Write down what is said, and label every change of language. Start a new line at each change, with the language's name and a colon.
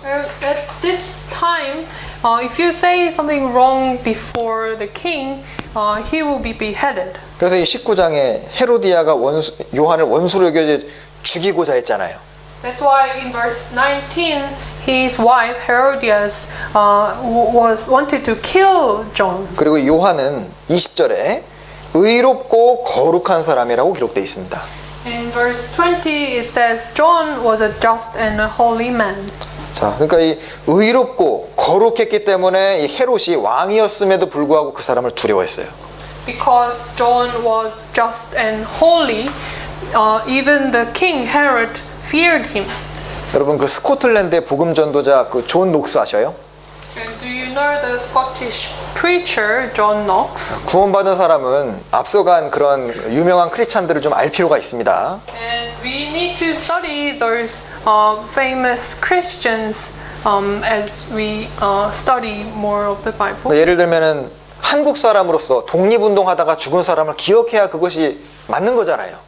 English: At this time, if you say something wrong before the king, he will be beheaded.
Korean: 그래서 이 19장에 헤로디아가 요한을 원수로 여겨 죽이고자 했잖아요.
English: That's why in verse 19, his wife Herodias wanted to kill John.
Korean: 그리고 요한은 20절에 의롭고 거룩한 사람이라고 기록되어 있습니다.
English: In verse 20, it says John was a just and a holy man.
Korean: 자, 그러니까 이 의롭고 거룩했기 때문에 이 헤롯이 왕이었음에도 불구하고 그 사람을 두려워했어요.
English: Because John was just and holy, even the king Herod feared him.
Korean: 여러분 그 스코틀랜드의 복음 전도자 그 존 녹스 아셔요?
English: And do you know the Scottish preacher John Knox?
Korean: 구원받은 사람은 앞서간 그런 유명한 크리스찬들을 좀 알 필요가 있습니다.
English: And we need to study those famous Christians as we study more of the Bible.
Korean: 예를 들면은 한국 사람으로서 독립운동하다가 죽은 사람을 기억해야 그것이 맞는 거잖아요.